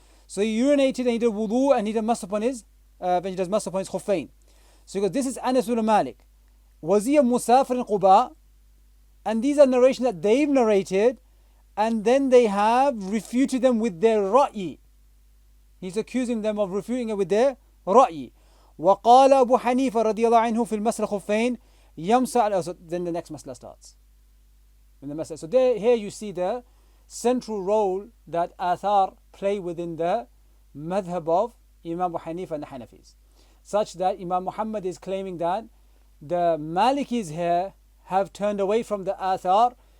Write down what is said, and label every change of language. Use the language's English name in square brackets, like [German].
[English] So he urinated and he did wudu and he did must upon his, when he does must upon his khuffain. So he goes, this is Anas ibn Malik. Was he a musafir in Quba? And these are narrations that they've narrated, and then they have refuted them with their ra'i. He's accusing them of refuting it with their ra'i. [Arabic] وقال أبو حنيفة رضي الله عنه في المسح الخفين يمسح. [English] So then the next masla starts. So there, here you see the central role that athar play within the madhab of Imam Abu Hanifa and the Hanafis, such that Imam Muhammad is claiming that the Malikis here have turned away from the athar.